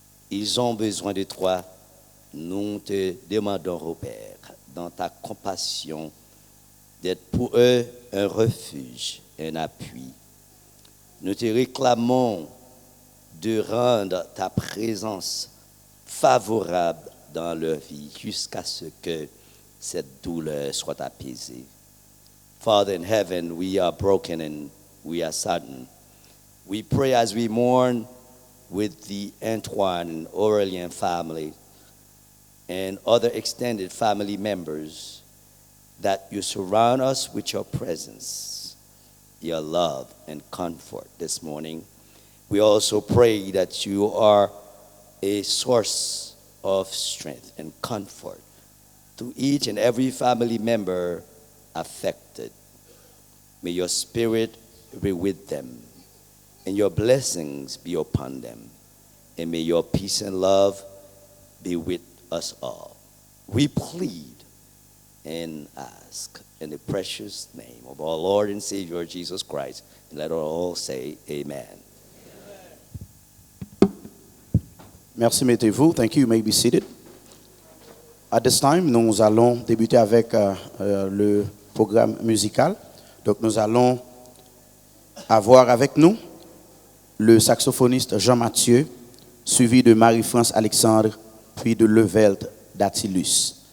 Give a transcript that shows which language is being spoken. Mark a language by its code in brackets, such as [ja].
[fr] Ils ont besoin de toi. Nous te demandons, ô Père, dans ta compassion, d'être pour eux un refuge, un appui. Nous te réclamons de rendre ta présence favorable dans leur vie jusqu'à ce que cette douleur soit apaisée. [en] Father in heaven, we are broken and we are saddened. We pray as we mourn with the Antoine and Aurelien family and other extended family members that you surround us with your presence, your love and comfort this morning. We also pray that you are a source of strength and comfort to each and every family member affected. May your spirit be with them and your blessings be upon them. And may your peace and love be with us all. We plead and ask in the precious name of our Lord and Savior Jesus Christ. And let us all say amen. [fr] Merci, mettez-vous. [en] Thank you. You may be seated. At this time, [fr] nous allons débuter avec le programme musical. Donc, nous allons avoir avec nous le saxophoniste Jean-Mathieu, suivi de Marie-France Alexandre, puis de Levelt Datilus.